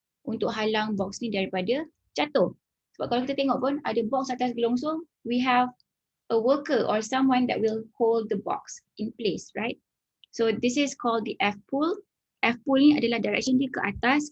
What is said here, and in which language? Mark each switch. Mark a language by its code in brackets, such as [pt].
[ms] untuk halang box ni daripada jatuh. Sebab kalau kita tengok pun ada box atas gelongsong, [en] we have a worker or someone that will hold the box in place, right? So this is called the F pull. [ms] F pull ni adalah direction dia ke atas.